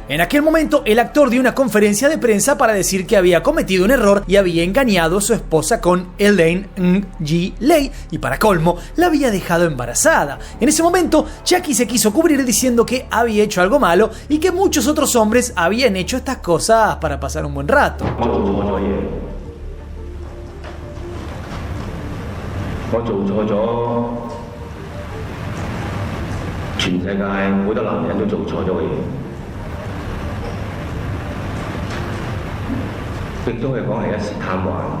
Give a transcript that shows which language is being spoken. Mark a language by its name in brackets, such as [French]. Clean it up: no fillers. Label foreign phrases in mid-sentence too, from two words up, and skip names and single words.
[Spanish] En aquel momento, el actor dio una conferencia de prensa para decir que había cometido un error y había engañado a su esposa con Elaine Ng Lei y para colmo, la había dejado embarazada. En ese momento, Jackie se quiso cubrir diciendo que había hecho algo malo y que muchos otros hombres habían hecho estas cosas para pasar un buen rato. [Cantonese] 我做錯咗，全世界好多男人都做錯咗嘅嘢，亦都可以講係一時貪玩。